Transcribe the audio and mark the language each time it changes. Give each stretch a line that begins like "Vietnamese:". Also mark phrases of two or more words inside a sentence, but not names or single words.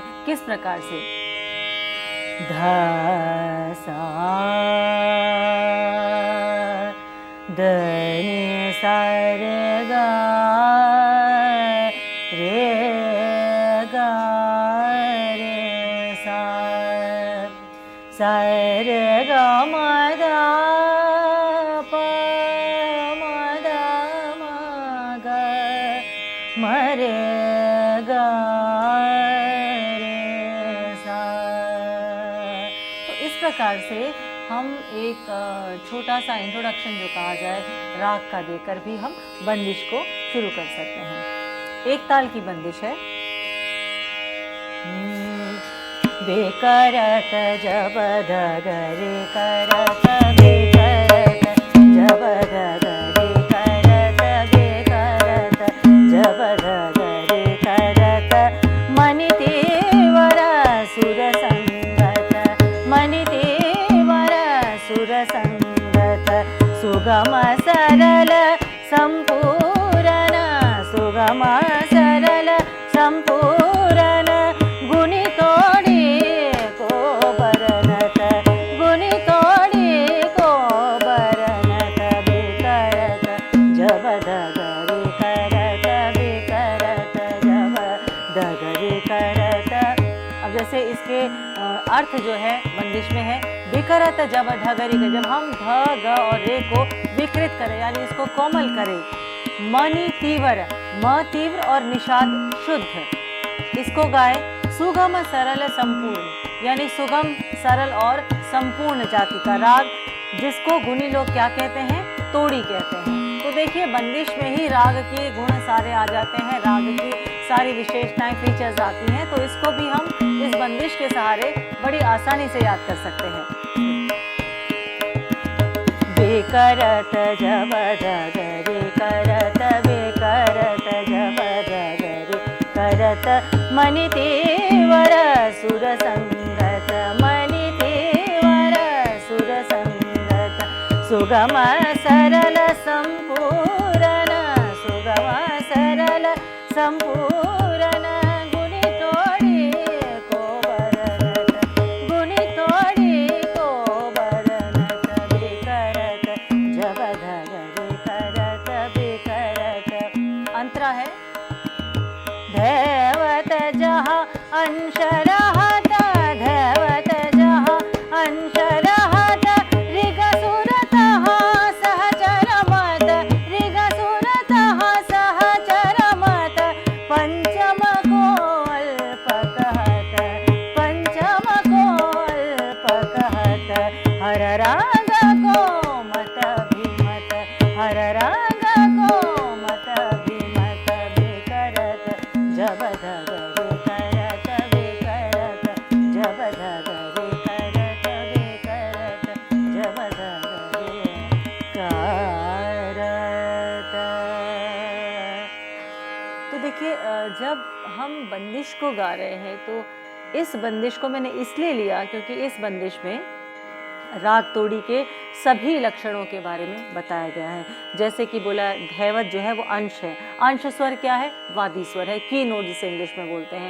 Hindi: किस प्रकार से? ध सा द नि सा रे गा रे गा रे सा सा रे ग म द प म द म ग म रे ग रे सा। तो इस प्रकार से हम एक छोटा सा इंट्रोडक्शन जो कहा जाए राग का देकर भी हम बंदिश को शुरू कर सकते हैं। एक ताल की बंदिश है। बेकरत जब ध ग रे करत बेकरत जब ध ग रे करत बेकरत जब ध ग रे करत मनि तेवर सुर संगत मनि तेवर सुर संगत सुगम सरल संपूर्ण सुगम सरल संपूर्ण गुनि तोड़ी को बरनत गुनि तोड़ी को बरनत बेकरत जब ध ग रे करत बेकरत जब ध ग रे करत। अब जैसे इसके अर्थ जो है बंदिश में है विकरत जब ध ग रे, जब हम ध ग और रे को विकृत करें यानी इसको कोमल करें। मनि तीव्र, म तीव्र और निषाद शुद्ध, इसको गाए। सुगम सरल संपूर्ण यानी सुगम सरल और संपूर्ण जाति का राग, जिसको गुणी लोग क्या कहते हैं, तोड़ी कहते हैं। तो देखिए बंदिश में ही राग के गुण सारे आ जाते हैं, राग की सारी विशेषताएं फीचर्स आती हैं। तो इसको भी हम इस बंदिश के सहारे बड़ी आसानी से याद कर सकते हैं। बेकरत जब ध ग रे करत बेकरत जब ध ग रे करत मनि तेवर सुर संगत मनि तेवर सुर संगत सुगम सरल संपूर्ण सुगम सरल संपूर्ण गुनि तोड़ी को बरनत गुनि तोड़ी को बरनत बेकरत जब ध ग रे करत बेकरत। अंतरा है। धैवत जहाँ अंश रहत धैवत जहाँ अंश रहत ऋग सुरत सहचर मत ऋग सुरत सहचर मत पंचम को अल्प कहत पंचम को अल्प कहत हर राग को मत अभिमत हर राग को मत अभिमत बेकरत जब ध ग रे करत बेकरत जब ध ग रे करत बेकरत जब ध ग रे करत। तो देखिए जब हम बंदिश को गा रहे हैं तो इस बंदिश को मैंने इसलिए लिया क्योंकि इस बंदिश में राग तोड़ी के सभी लक्षणों के बारे में बताया गया है। जैसे कि बोला धैवत जो है वो अंश है, अंश स्वर क्या है, वादी स्वर है,
English: key note
Hindi: जिसे इंग्लिश में बोलते हैं।